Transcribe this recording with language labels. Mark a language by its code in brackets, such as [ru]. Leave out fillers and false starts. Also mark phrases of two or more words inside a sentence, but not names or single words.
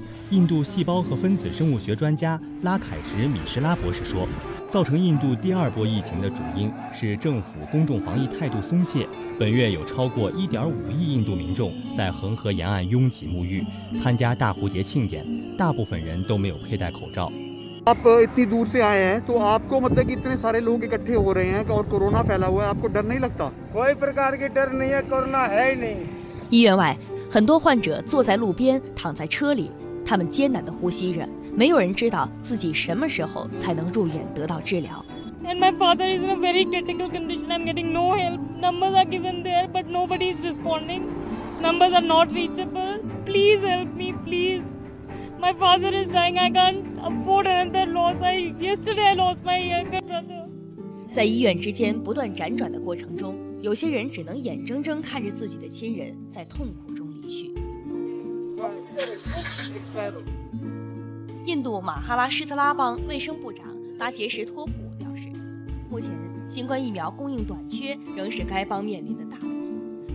[zh] 印度细胞和分子生物学专家拉凯什·米什拉博士说，造成印度第二波疫情的主因是政府公众防疫态度松懈。本月有超过1.5亿印度民众在恒河沿岸拥挤沐浴，参加大壶节庆典，大部分人都没有佩戴口罩。 [hi] आप इतनी दूर से आए हैं तो आपको मतलब कि इतने सारे लोग इकट्ठे हो रहे हैं और कोरोना फैला हुआ है, आपको डर नहीं लगता? कोई प्रकार की डर नहीं है, कोरोना है ही नहीं। [zh] 医院外，很多患者坐在路边，躺在车里，他们艰难地呼吸着，没有人知道自己什么时候才能入院得到治疗。 [en] And my father is in a very critical condition. I'm getting no help. Numbers are given there, but nobody is responding. Numbers are not reachable. Please help me, please. My father is dying. I can't afford another loss. Yesterday I lost my younger brother. [zh] 在医院之间不断辗转的过程中，有些人只能眼睁睁看着自己的亲人在痛苦中离去。印度马哈拉施特拉邦卫生部长拉杰什托普表示，目前新冠疫苗供应短缺仍是该邦面临的大问题。